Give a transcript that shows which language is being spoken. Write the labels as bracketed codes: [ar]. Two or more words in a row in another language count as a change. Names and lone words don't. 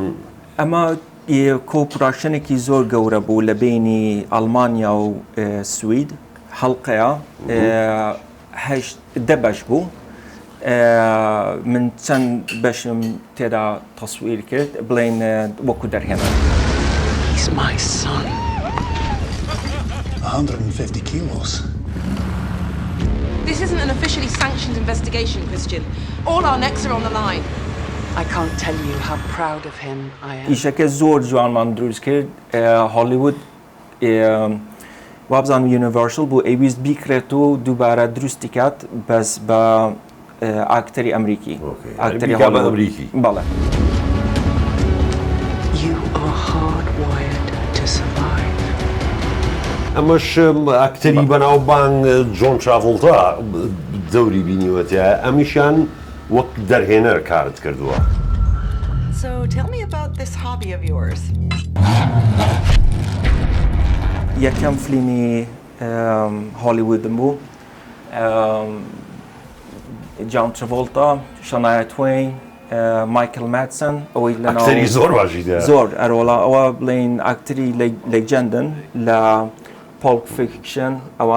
[ckb] ئەمە کۆپڕاکشنێکی زۆر گەورە بوو لە بینی ئەڵمانیا و سوید هەڵقەیە 10 بەش بوو من چەند بەشم تێدا تەسویر کرد بڵێن وەکو دەرهێنا [en] He's my son. 150 kilos. This isn't an officially sanctioned investigation, Christian. All our necks are on the line. I can't tell you how proud of him I am. [ckb] ئیشەکە زۆر جوانمان دروست کرد هۆلیوود وابزان یونیڤەرسەل بوو ئەویست بیکرێت و دووبارە دروستی کات بەس بە ئاکتەری ئەمریکی ئاکتەری ئەمریکی بەڵێ [en] You are hardwired to survive. [ckb] ئەمەش ئاکتەری بەناوبانگ جۆن ترافۆڵتا دەوری بینیوەتە ئەمیشیان وەک دەرهێنەر کارت کردووە. [en] So tell me about this hobby of yours. [ckb] یەکەم فیلمی هۆلیوودم بوو جان ترافۆڵتا شانایا توین مایکل مادسن ئەوەی ئاکتەری زۆر باشی زۆر ئەرۆڵا ئەوە بڵین ئاکتەری لێجەندن لە پۆڵپ فیکشن ئەوان